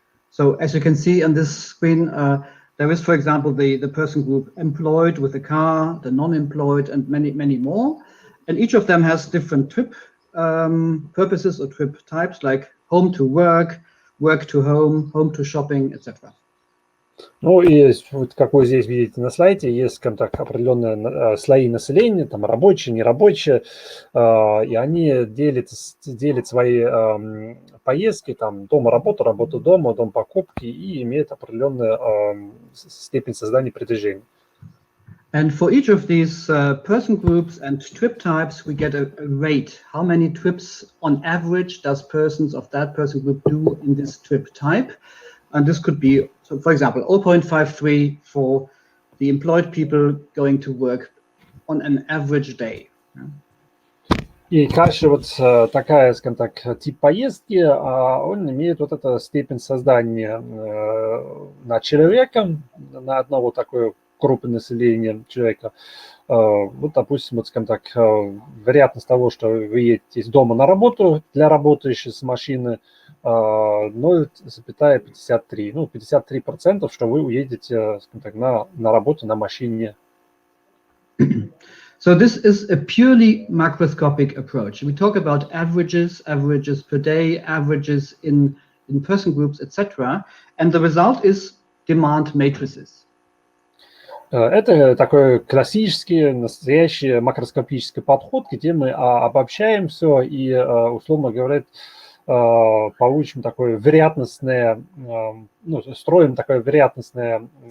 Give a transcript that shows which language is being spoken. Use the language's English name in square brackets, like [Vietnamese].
[English] So as you can see on this screen, there is, for example, the person group employed with a car, the non-employed, and many more. And each of them has different trip purposes or trip types, like home to work, work to home, home to shopping, etc. [Russian] Ну и вот, как вы здесь видите на слайде, есть, скажем так, определенные слои населения, там рабочие, нерабочие, и они делят свои поездки, там дома-работа, работа-дома, дом-покупки, и имеют определенную степень создания притяжения. [English] And for each of these person groups and trip types, we get a rate. How many trips on average does persons of that person group do in this trip type? And this could be, so for example, 0.53 for the employed people going to work on an average day. [Russian] И каждый вот такая, скажем так, тип поездки, он имеет вот эту степень создания на человека, на одного такой группы населения человека. Вот, допустим, вот, скажем так, вероятность того, что вы едете из дома на работу для работающей с машины, 0,53. Ну, 53%, что вы уедете, скажем так, на работу на машине. [English] So this is a purely macroscopic approach. We talk about averages per day, averages in person groups, etc. And the result is demand matrices. [Russian] Это такой классический, настоящий макроскопический подход, где мы обобщаем все и, условно говоря, получим такое вероятностное, строим такое вероятностное